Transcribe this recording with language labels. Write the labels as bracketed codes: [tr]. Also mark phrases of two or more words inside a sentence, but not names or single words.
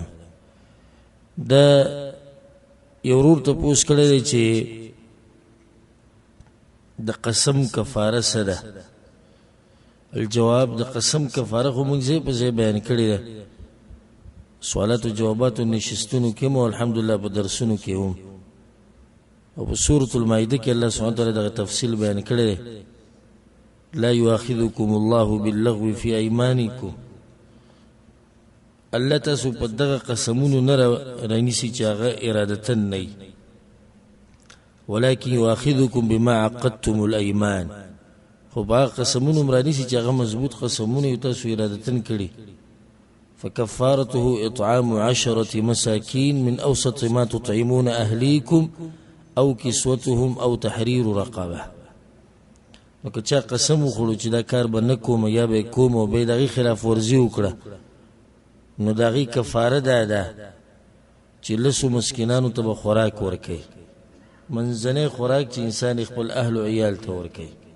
[ps] دا یو ورور ته پوښتنه کړې ده چې د قسم کفاره څه ده؟ الجواب د قسم کفاره خو موږ ځای په ځای بیان کړې ده سوالات او جوابات نشستونو کې مو الحمدلله په درسونو کې هم او په سورۃ المائده کې [ar] الله سبحانه وتعالی [ps] دغه تفصیل بیان کړی [ar] لا يؤاخذكم الله باللغو في ايمانكم [ps] الله تاسو په دغه قسمونو نه رانیسي چې هغه ارادتن نه [ar] ولكن يؤاخذكم بما عقدتم الايمان [ps] خو با قسمونو مرانیسي چې هغه مضبوط قسمونه تاسو ارادتن کړی [ar] فكفارته اطعام 10 مساكين من اوسط ما تطعمون اهليكم او كسوتهم او تحرير رقبه [ps] نو که چا قسم وخړو چې دا کار به نه کوم یا به کوم او به دغه خلاف ورزي وکړه نو دغه کفاره ده چې لسو مسکینانو ته خوراک ورکړي منځنۍ خوراک چې انسان خپل اهل او عیال ته ورکړي